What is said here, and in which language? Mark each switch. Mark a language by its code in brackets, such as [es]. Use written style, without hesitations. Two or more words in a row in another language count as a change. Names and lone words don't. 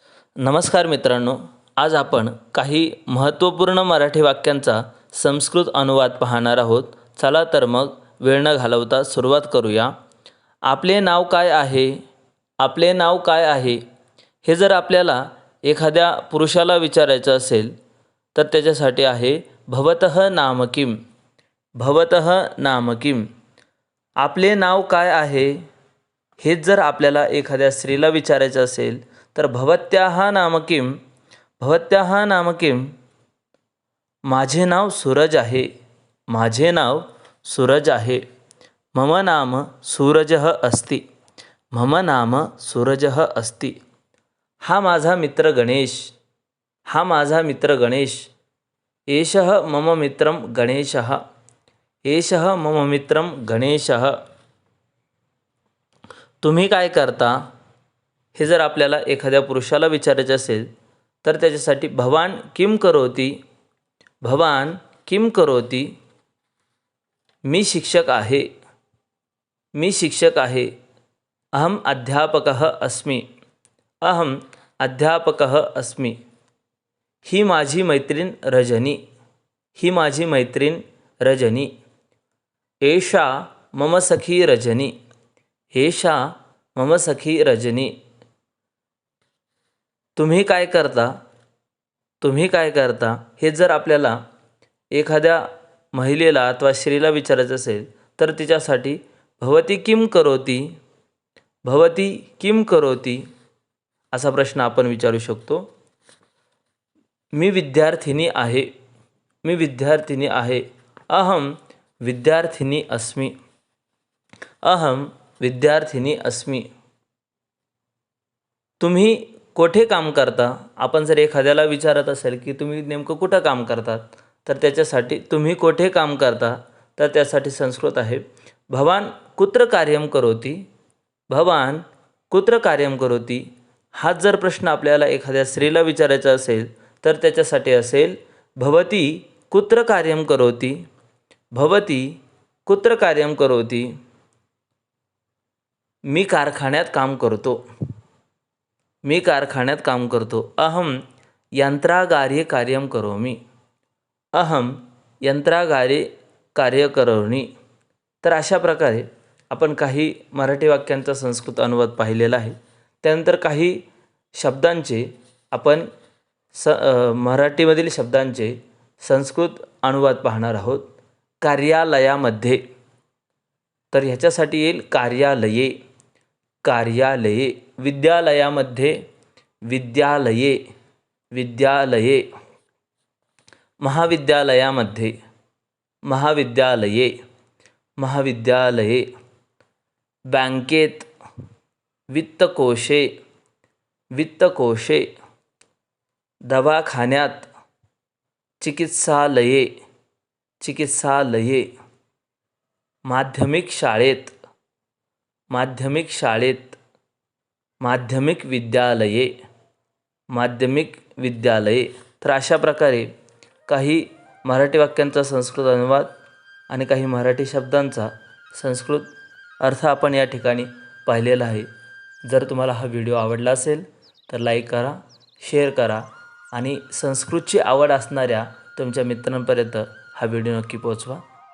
[mr] नमस्कार मित्रांनो, आज आपण काही महत्त्वपूर्ण मराठी वाक्यांचा संस्कृत अनुवाद पाहणार आहोत. चला तर मग वेळ न घालवता सुरुवात करूया. आपले नाव काय आहे? आपले नाव काय आहे? हे जर आपल्याला एखाद्या पुरुषाला विचारायचं असेल तर त्याच्यासाठी आहे [sa] भवतः नाम किम. भवतः नाम किम. [mr] आपले नाव काय आहे? हेच जर आपल्याला एखाद्या स्त्रीला विचारायचं असेल तर [sa] भवत्याः नाम किम. भवत्याः नाम किम. [mr] माझे नाव सूरज आहे. माझे नाव सूरज आहे. [sa] मम नाम सूरजः अस्ति. मम नाम सूरजः अस्ति. [mr] हा माझा मित्र गणेश. हा माझा मित्र गणेश. [sa] एषः मम मित्रं गणेशः. एषः मम मित्रं गणेशः. [mr] तुम्ही काय करता? हे जर आपल्याला एखाद्या पुरुषाला विचारायचे असेल तर त्याच्यासाठी [sa] भवान किम करोति. भवान किम करोति. [mr] मी शिक्षक आहे. मी शिक्षक आहे. [sa] अहम अध्यापकः अस्मि. अहम अध्यापकः अस्मि. [mr] ही माझी मैत्रीण रजनी. ही माझी मैत्रीण रजनी. [sa] एषा मम सखी रजनी. एषा मम सखी रजनी. [mr] तुम्ही काय करता? तुम्ही काय करता? हे जर आपल्याला एखाद्या महिलेला अथवा स्त्रीला विचारायचं असेल तर तिच्यासाठी [sa] भवती किम करोति. भवती किम करोति [mr] असा प्रश्न आपण विचारू शकतो. मी विद्यार्थिनी आहे. मी विद्यार्थिनी आहे. [sa] अहम विद्यार्थिनी अस्मि. अहम विद्यार्थिनी अस्मि. [mr] तुम्ही कोठे काम करता? आपण जर एखाद्याला विचारत असेल की तुम्ही नेमकं कुठं काम करतात तर त्याच्यासाठी तुम्ही कोठे काम करता तर त्यासाठी संस्कृत आहे [sa] भवान कुत्र कार्यं करोति. भवान कुत्र कार्यं करोति. [mr] हाच जर प्रश्न आपल्याला एखाद्या स्त्रीला विचारायचा असेल तर त्याच्यासाठी असेल [sa] भवती कुत्र कार्यं करोति. भवती कुत्र कार्यं करोति. [mr] मी कारखान्यात काम करतो. मी कारखान्यात काम करतो. [sa] अहम यंत्रागारे कार्यं करोमि. अहम यंत्रागारे कार्य करोमि. [mr] तर अशा प्रकारे आपण काही मराठी वाक्यांचा संस्कृत अनुवाद पाहिलेला आहे. त्यानंतर काही शब्दांचे आपण मराठीमधील शब्दांचे संस्कृत अनुवाद पाहणार आहोत. कार्यालयामध्ये तर ह्याच्यासाठी येईल कार्यालये. [sa] कार्यालये. [mr] विद्यालयामध्ये विद्यालये. [sa] विद्यालये. [mr] महाविद्यालयामध्ये महाविद्यालये. महाविद्यालये. बँकेत वित्तकोशे. [sa] वित्तकोशे. [mr] दवाखान्यात चिकित्सालये. चिकित्सालये. माध्यमिक शाळेत. माध्यमिक शाळेत. [sa] माध्यमिक विद्यालये. माध्यमिक विद्यालये. [mr] तर अशा प्रकारे काही मराठी वाक्यांचा संस्कृत अनुवाद आणि काही मराठी शब्दांचा संस्कृत अर्थ आपण या ठिकाणी पाहिलेला आहे. जर तुम्हाला हा व्हिडिओ आवडला असेल तर लाईक करा, शेअर करा आणि संस्कृतची आवड असणाऱ्या तुमच्या मित्रांपर्यंत हा व्हिडिओ नक्की पोहोचवा.